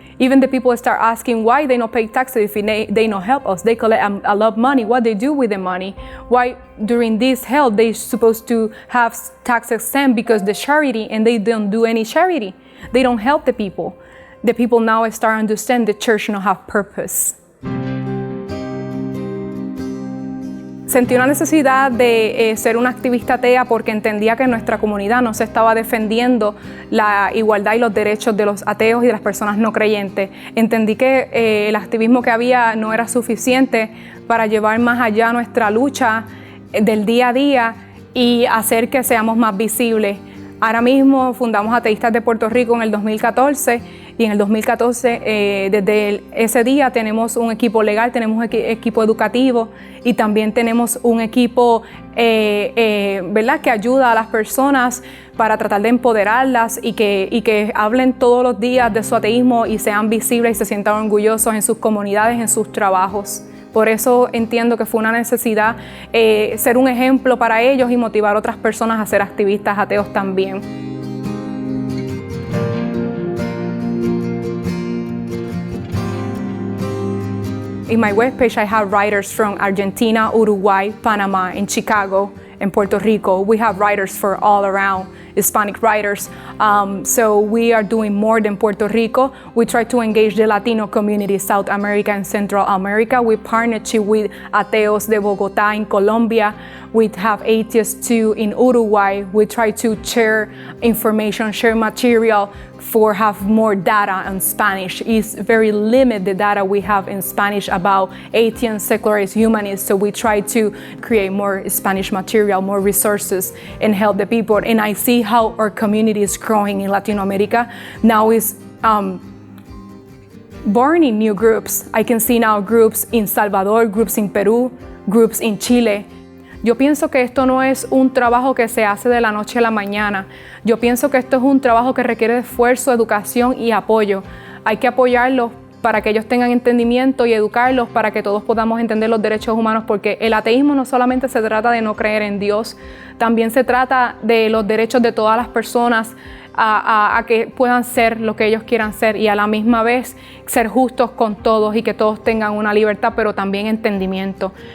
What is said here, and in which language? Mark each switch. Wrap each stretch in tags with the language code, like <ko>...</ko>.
<en>Even the people start asking why they don't pay taxes if they don't help us. They collect a lot of money. What they do with the money? Why during this help they supposed to have tax exempt because the charity, and they don't do any charity. They don't help the people. The people now start understand the church don't have purpose.</en> <es>Sentí una necesidad de ser una activista atea porque entendía que en nuestra comunidad no se estaba defendiendo la igualdad y los derechos de los ateos y de las personas no creyentes. Entendí que el activismo que había no era suficiente para llevar más allá nuestra lucha del día a día y hacer que seamos más visibles. Ahora mismo fundamos Ateístas de Puerto Rico en el 2014 y en el 2014, desde ese día tenemos un equipo legal, tenemos un equipo educativo y también tenemos un equipo ¿verdad? Que ayuda a las personas para tratar de empoderarlas y que hablen todos los días de su ateísmo y sean visibles y se sientan orgullosos en sus comunidades, en sus trabajos. Por eso entiendo que fue una necesidad ser un ejemplo para ellos y motivar a otras personas a ser activistas ateos también.</es> <en>In my webpage, I have writers from Argentina, Uruguay, Panama, and Chicago, and Puerto Rico. We have writers for all around, Hispanic writers. So we are doing more than Puerto Rico. We try to engage the Latino community, South America and Central America. We partnership with Ateos de Bogotá in Colombia. We have Atheists too in Uruguay. We try to share information, share material for have more data in Spanish. It's very limited the data we have in Spanish about atheist, secularist, humanist. So we try to create more Spanish material, more resources, and help the people. And I see how our community is growing in Latin America. Now is born in new groups. I can see now groups in Salvador, groups in Peru, groups in Chile.</en> <es>Yo pienso que esto no es un trabajo que se hace de la noche a la mañana. Yo pienso que esto es un trabajo que requiere esfuerzo, educación y apoyo. Hay que apoyarlos para que ellos tengan entendimiento y educarlos para que todos podamos entender los derechos humanos, porque el ateísmo no solamente se trata de no creer en Dios, también se trata de los derechos de todas las personas a que puedan ser lo que ellos quieran ser y a la misma vez ser justos con todos y que todos tengan una libertad, pero también entendimiento.</es>